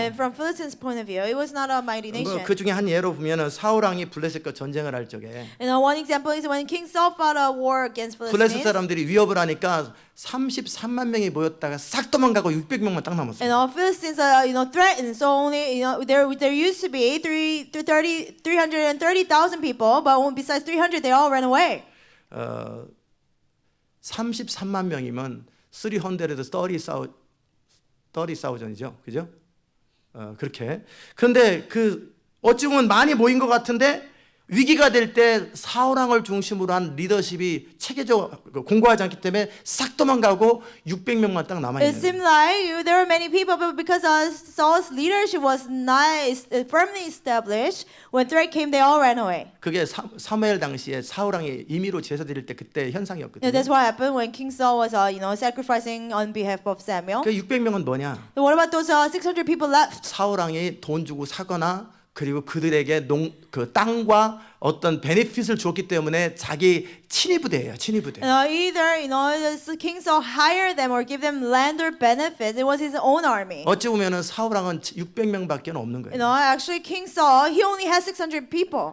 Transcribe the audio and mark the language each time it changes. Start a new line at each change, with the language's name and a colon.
English: And from Philistines' point of view, it was not a mighty nation.
Korean: 그 중에 한 예로 보면은 사울 왕이 블레셋과 전쟁을 할 적에
English: One example is when King Saul fought a war against
Korean: 블레셋
English: Philistines.
Korean: 사람들이 위협을 하니까 33만 명이 모였다가 싹 도망가고 600명만 딱 남았어요.
English: And all Philistines, threatened. So only, there used to be 330,000 people, but besides 300, they all ran away.
Korean: 33만 명이면 30,000,000이죠, 그죠? 그렇게. 그런데 어찌 보면 많이 모인 것 같은데 위기가 될 때 사울왕을 중심으로 한 리더십이 체계적으로 공고하지 않기 때문에 싹 도망가고 600명만 딱 남아
English: It
Korean: 있는.
English: seemed like there were many people, but because Saul's leadership was not firmly established, when threat came, they all ran away.
Korean: 그게 사무엘 당시에 사울왕이 임의로 제사 드릴 때 그때 현상이었거든요.
English: That's what happened when King Saul was, sacrificing on behalf of Samuel.
Korean: 그 600명은 뭐냐?
English: What about those 600 people left?
Korean: 사울왕이 돈 주고 사거나 그리고 그들에게 그 땅과 어떤 베네핏을 줬기 때문에 자기 친위 부대예요. 친위 부대.
English: Either King Saul hired them or give them land or benefits. It was his own army.
Korean: 어찌 보면은 사울왕은 600명밖에 없는 거예요.
English: Actually, King Saul he only has 600 people.